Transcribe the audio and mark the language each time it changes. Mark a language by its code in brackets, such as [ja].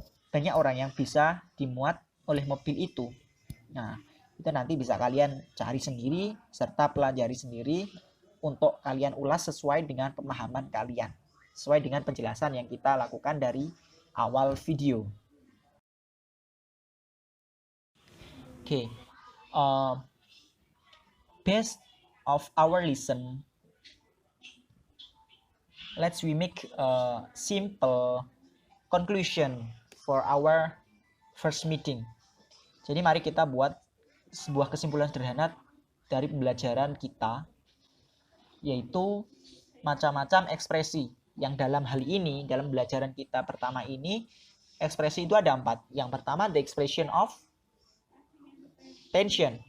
[id] Banyak orang yang bisa dimuat oleh mobil itu. Nah, itu nanti bisa kalian cari sendiri serta pelajari sendiri untuk kalian ulas sesuai dengan pemahaman kalian, sesuai dengan penjelasan yang kita lakukan dari awal video. [en] Okay, based of our lesson, let's we make a simple conclusion for our first meeting. [id] Jadi mari kita buat sebuah kesimpulan sederhana dari pembelajaran kita, yaitu macam-macam ekspresi yang dalam hal ini, dalam pembelajaran kita pertama ini, ekspresi itu ada 4. Yang pertama, [en] the expression of attention.